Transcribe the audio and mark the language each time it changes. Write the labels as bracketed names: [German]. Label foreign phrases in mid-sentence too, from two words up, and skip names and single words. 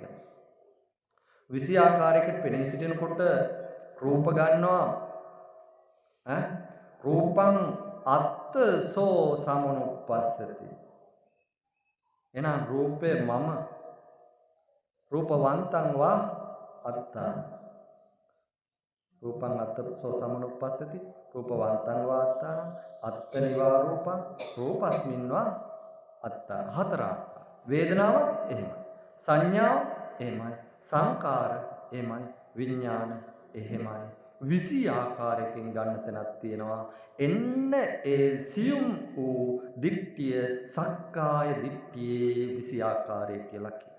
[Sinhala] 20 ආකාරයකට පෙනී සිටිනකොට රූප ගන්නවා [Pali] රූපං අත්ත සෝ සමනුපස්සති. [Sinhala] එහෙනම් රූපේ මම [Pali] රූපවන්තං වා අත්තා. රූපං අත්ත සෝ සමනුපස්සති රූපවන්තං වා අත්තා අත්තනිවා රූපං රූපස්මින් වා අත්තා. [Sinhala] හතරක්. වේදනාවත් එහෙමයි, සංඥාව එහෙමයි, සංකාර එහෙමයි, විඥාන එහෙමයි. 20 ආකාරයකින් ගන්න තැනක් තියෙනවා. එන්න ඒ සියුම් වූ දිට්ඨිය සක්කාය දිට්ඨියේ 20 ආකාරය කියලා කියනවා.